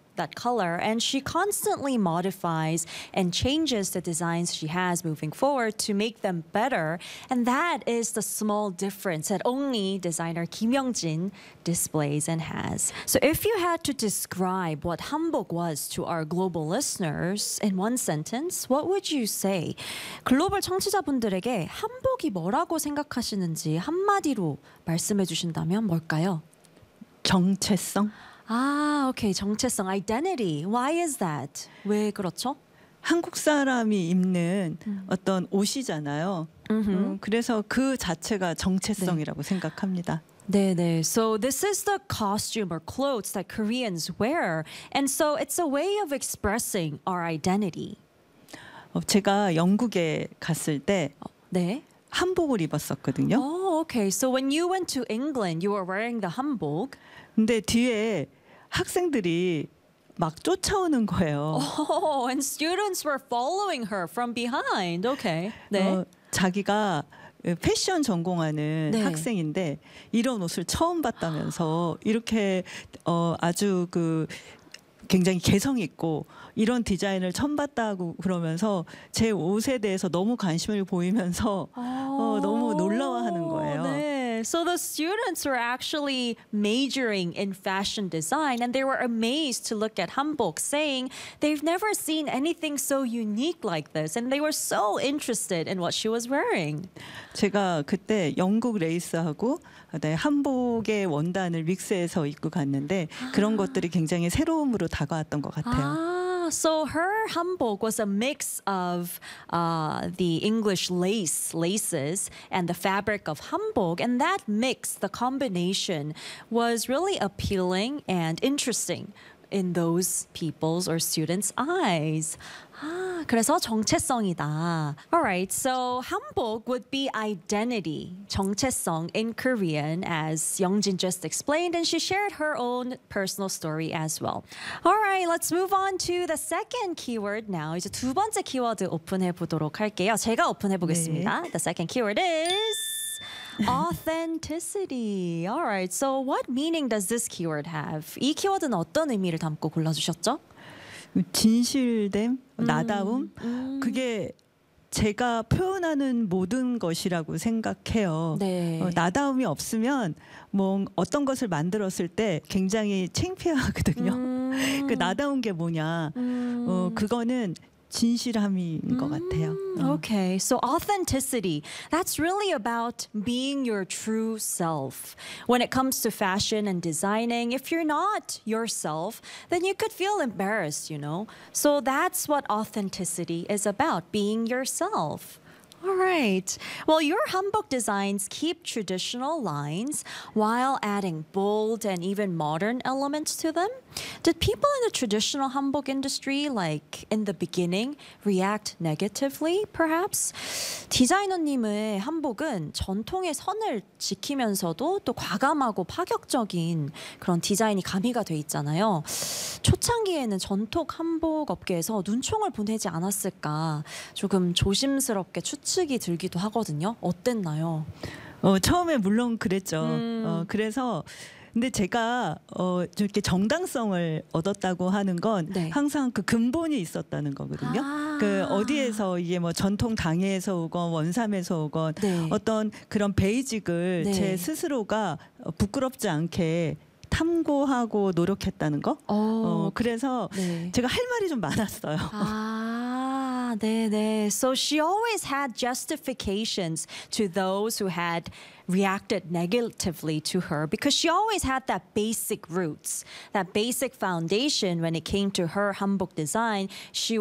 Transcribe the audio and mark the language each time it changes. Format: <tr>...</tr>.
<en>That color, and she constantly modifies and changes the designs she has moving forward to make them better. And that is the small difference that only designer Kim Young-jin displays and has. So if you had to describe what hanbok was to our global listeners in one sentence, what would you say?</en> <ko>글로벌 청취자분들에게 한복이 뭐라고 생각하시는지 한마디로 말씀해 주신다면 뭘까요? 정체성. 아, 오케이. 정체성, identity.</ko> <en>Why is that?</en> <ko>왜 그렇죠? 한국 사람이 입는 어떤 옷이잖아요. 그래서 그 자체가 정체성이라고 네. 생각합니다. 네, 네.</ko> <en>So this is the costume or clothes that Koreans wear. And so it's a way of expressing our identity.</en> <ko>제가 영국에 갔을 때 네. 한복을 입었었거든요. 오, 오케이.</ko> <en>So when you went to England, you were wearing the 한복.</en> <ko>근데 뒤에 학생들이 막 쫓아오는 거예요.</ko> <en>Oh, and students were following her from behind. Okay. 네.</en> <ko>자기가 패션 전공하는 네. 학생인데 이런 옷을 처음 봤다면서 이렇게 아주 그 굉장히 개성 있고 이런 디자인을 처음 봤다고 그러면서 제 옷에 대해서 너무 관심을 보이면서 너무 놀라워하는 거예요. 네.</ko> <en>So the students were actually majoring in fashion design and they were amazed to look at hanbok saying they've never seen anything so unique like this and they were so interested in what she was wearing.</en> <ko>제가 그때 영국 레이스하고 네, 한복의 원단을 믹스해서 입고 갔는데 그런 것들이 굉장히 새로움으로 다가왔던 것 같아요.</ko> <en>So her hanbok was a mix of the English laces and the fabric of hanbok, and that mix, the combination, was really appealing and interesting in those people's or students' eyes.</en> <ko>그래서 정체성이다.</ko> <en>All right, so hanbok would be identity, 정체성 in Korean, as Young-jin just explained, and she shared her own personal story as well. All right, let's move on to the second keyword now.</en> <ko>이제 두 번째 키워드 오픈해보도록 할게요. 제가 오픈해보겠습니다.</ko> <en>네. The second keyword is authenticity. All right, so what meaning does this keyword have?</en> <ko>이 키워드는 어떤 의미를 담고 골라주셨죠? 진실됨, 나다움, 그게 제가 표현하는 모든 것이라고 생각해요. 네. 나다움이 없으면 뭐 어떤 것을 만들었을 때 굉장히 창피하거든요. 그 나다운 게 뭐냐, 그거는 진실함인 것 같아요.</ko> <en>Okay, so authenticity. That's really about being your true self. When it comes to fashion and designing, if you're not yourself, then you could feel embarrassed, you know? So that's what authenticity is about, being yourself. All right. Well, your hanbok designs keep traditional lines while adding bold and even modern elements to them. Did people in the traditional hanbok industry, like in the beginning, react negatively, perhaps?</en> <ko>디자이너님의 한복은 전통의 선을 지키면서도 또 과감하고 파격적인 그런 디자인이 가미가 돼 있잖아요. 초창기에는 전통 한복 업계에서 눈총을 보내지 않았을까 조금 조심스럽게 추측이 들기도 하거든요. 어땠나요? 처음에 물론 그랬죠. 그래서 근데 제가 이렇게 정당성을 얻었다고 하는 건 네. 항상 그 근본이 있었다는 거거든요. 아~ 그 어디에서 이게 뭐 전통 당에서 오건 원삼에서 오건 네. 어떤 그런 베이직을 네. 제 스스로가 부끄럽지 않게 탐구하고 노력했다는 거. 그래서 네. 제가 할 말이 좀 많았어요. 아, 네, 네.</ko> <en>So she always had justifications to those who had reacted negatively to her because she always had that basic roots, that basic foundation when it came to her hanbok design. She was</en>